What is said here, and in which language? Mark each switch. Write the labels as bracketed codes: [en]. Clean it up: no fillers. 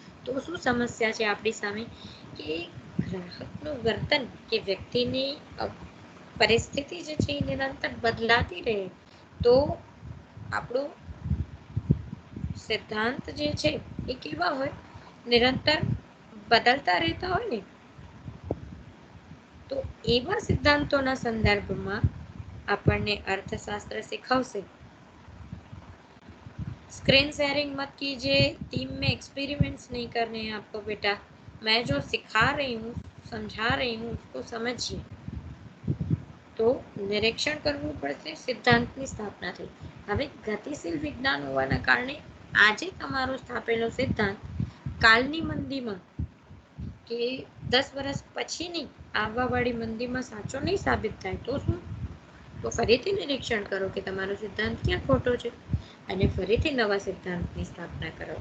[gu] તો શું સમસ્યા છે આપણી સામે, કે ગ્રાહકનું વર્તન કે વ્યક્તિની પરિસ્થિતિ જે છે એ નિરંતર બદલાતી રહે, તો આપણું સિદ્ધાંત જે છે એ કેવા હોય, નિરંતર બદલતા રહેતા હોય ને, તો એવા સિદ્ધાંતોના સંદર્ભમાં આપણને અर्थशास्त्र सिखावसे. [hi] स्क्रीन शेयरिंग मत कीजिए, टीम में एक्सपेरिमेंट्स नहीं करने हैं आपको बेटा. मैं जो सिखा रही हूँ, समझा रही हूँ, उसको समझिए. [gu] तो નિરીક્ષણ કરવું પડશે, સિદ્ધાંતની સ્થાપના થઈ. હવે ગતિશીલ વિજ્ઞાન હોવાના કારણે આજે તમારો સ્થાપેલો સિદ્ધાંત કાલની મંદીમાં કે 10 વર્ષ પછીની આવવાવાળી મંદીમાં સાચો નહીં સાબિત થાય, તો શું, તો ફરીથી નિરીક્ષણ કરો કે તમારો સિદ્ધાંત ક્યાં ખોટો છે, અને ફરીથી નવા સિદ્ધાંતની સ્થાપના કરો.